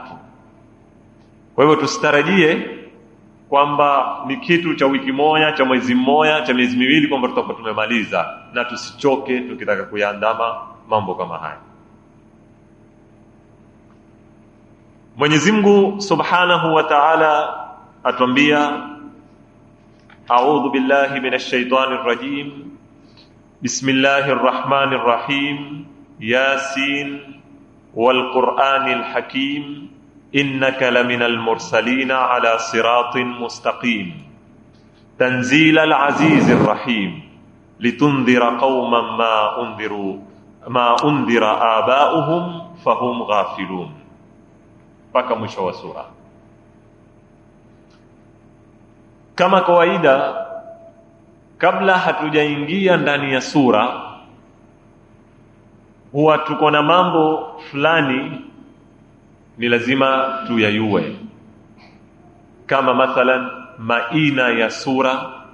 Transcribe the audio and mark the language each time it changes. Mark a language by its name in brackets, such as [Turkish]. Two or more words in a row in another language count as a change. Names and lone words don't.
[Swahili] Kwa hivyo tusitarajie kwamba ni kitu cha wiki moja, cha mwezi mmoja, cha miezi miwili kwamba tutakuwa tumemaliza, na tusichoke tukitaka kuyaandama mambo kama haya. Mwenyezi Mungu [Arabic] سبحانه وتعالى [Swahili] atuambia, [Arabic] أعوذ بالله من الشيطان الرجيم، بسم الله الرحمن الرحيم, يس والقرآن الحكيم، إنك لمن المرسلين على صراط مستقيم، تنزيل العزيز الرحيم، لتنذر قوما ما أنذر آباؤهم فهم غافلون. [Swahili] Mpaka mwisho wa sura. Kama kawaida, kabla hatujaingia ndani ya sura, huwa tuko na mambo fulani ni lazima tuyayue, kama mathalan maina ya sura,